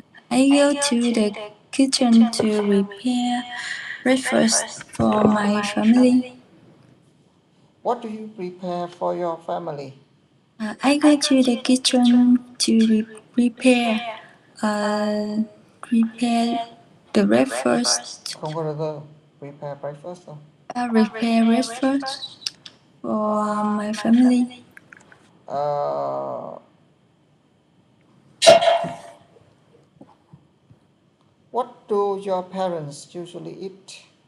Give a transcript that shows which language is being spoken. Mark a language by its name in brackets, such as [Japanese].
[English] I go to the kitchen to prepare breakfast for my family. What do you prepare for your family? I go to the kitchen to prepare uh, prepare the breakfast. [Vietnamese] Không có [English] the prepare breakfast [Vietnamese] đâu. [English] Prepare breakfast for my family. Uh, what do your parents usually eat?